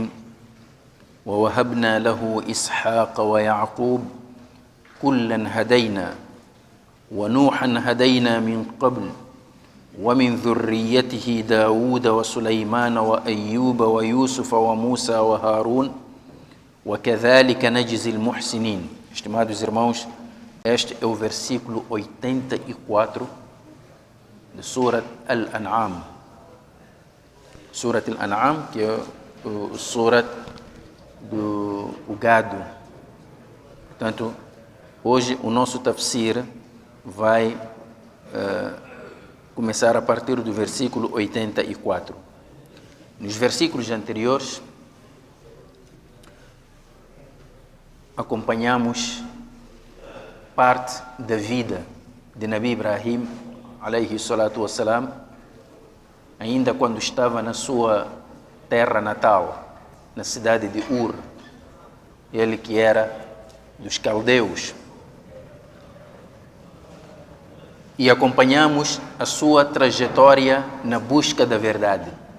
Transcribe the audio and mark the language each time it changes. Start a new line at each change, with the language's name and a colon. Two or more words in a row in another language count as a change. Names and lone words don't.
Arabic: ووهبنا له إسحاق ويعقوب كلا هدينا ونوحا هدينا من قبل ومن ذريته داود وسليمان وأيوب ويوسف وموسى وهارون وكذلك نجزي المحسنين.
Portuguese: Estimados irmãos, este é o versículo 84 de Surat Al-An'am. Surat Al-An'am, que é o Surat do gado. Portanto, hoje o nosso tafsir vai começar a partir do versículo 84. Nos versículos anteriores, acompanhamos parte da vida de Nabi Ibrahim,
Arabic: عليه الصلاة والسلام,
Portuguese: ainda quando estava na sua terra natal, na cidade de Ur, ele que era dos caldeus. E acompanhamos a sua trajetória na busca da verdade.